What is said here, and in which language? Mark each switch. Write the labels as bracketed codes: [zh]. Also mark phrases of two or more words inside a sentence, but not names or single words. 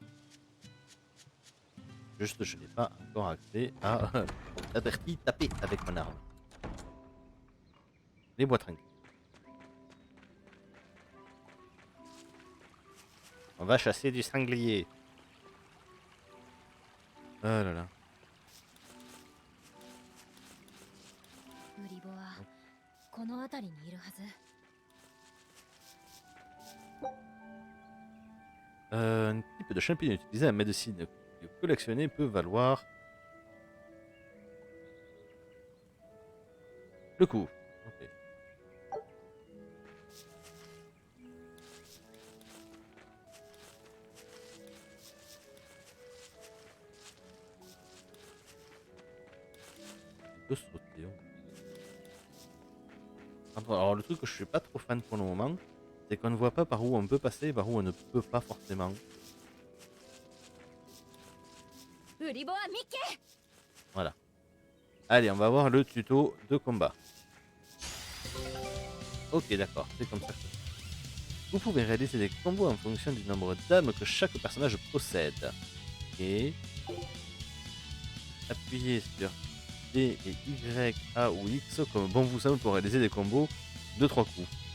[fr] Juste, je n'ai pas encore accès à l'averti taper avec mon arme. Les bois tranquilles. On va chasser du sanglier. Oh là là. [ja] ウリボはこの辺りにいるはず。 [fr] Un type de champignon utilisé en médecine que collectionner peut valoir le coup. Ok. On peut sauter. Alors le truc que je suis pas trop fan pour le moment, c'est qu'on ne voit pas par où on peut passer et par où on ne peut pas forcément. [ja] ウリボはミッケ。 [fr] Voilà. Allez, on va voir le tuto de combat. Ok, d'accord, c'est comme ça. Vous pouvez réaliser des combos en fonction du nombre d'âmes que chaque personnage possède. Ok. Appuyez sur D et Y, A ou X comme bon vous semble pour réaliser des combos de 3 coups.